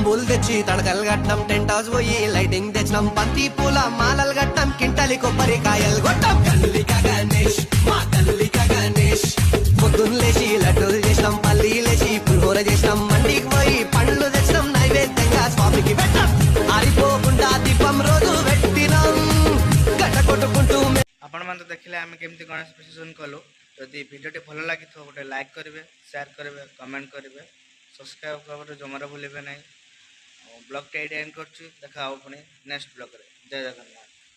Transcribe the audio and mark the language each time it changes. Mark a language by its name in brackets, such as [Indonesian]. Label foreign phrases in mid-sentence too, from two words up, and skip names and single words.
[Telugu] తెచ్చి తడకలు కట్నం టెంట్ హౌస్ పోయి లైటింగ్ తెచ్చినాం బంతి పూల మాలలు కట్నం కింటలి కొబ్బరికాయలు కొట్టాం కల్లిక గణేష్ మా కల్లిక గణేష్ పొద్దున్న లేచి లడ్డూలు చేసినాం పల్లి లేచి పులిహోర చేసినాం మండికి పోయి పండ్లు తెచ్చినాం నైవేద్యంగా స్వామికి పెట్టాం ఆరిపోకుండా దీపం రోజు పెట్టినాం గట్ట కొట్టుకుంటూ [Odia] ଆପଣମାନେ ତ ଦେଖିଲେ ଆମେ କେମିତି ଗଣେଶ ବିସର୍ଜନ କଲୁ। ଯଦି ଭିଡ଼ିଓଟି ଭଲ ଲାଗିଥିବ ଗୋଟେ ଲାଇକ୍ କରିବେ, ସେୟାର କରିବେ, କମେଣ୍ଟ କରିବେ, ସବସ୍କ୍ରାଇବ୍ କରିବାରେ ଜମାରୁ ଭୁଲିବେ ନାହିଁ। ବ୍ଲଗ୍ଟି ଏଇଠି ଏଣ୍ଡ କରୁଛି। ଦେଖା ହେବ ପୁଣି ନେକ୍ସଟ ବ୍ଲଗ୍ରେ। ଜୟ ଜଗନ୍ନାଥ।